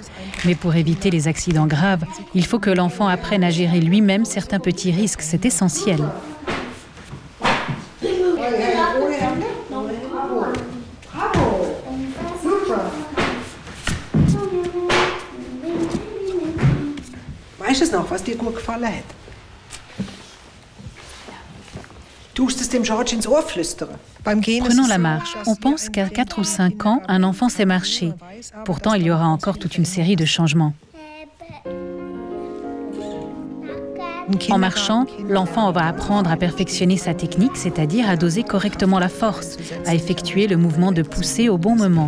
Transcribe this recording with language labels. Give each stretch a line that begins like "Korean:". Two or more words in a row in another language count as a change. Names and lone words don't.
French: Mais pour éviter les accidents graves, il faut que l'enfant apprenne à gérer lui-même certains petits risques. C'est essentiel.
German: Weißt du noch, was dir gut gefallen hat?
French: Prenons la marche. On pense qu'à 4 ou 5 ans, un enfant sait marcher. Pourtant, il y aura encore toute une série de changements. En marchant, l'enfant va apprendre à perfectionner sa technique, c'est-à-dire à doser correctement la force, à effectuer le mouvement de poussée au bon moment.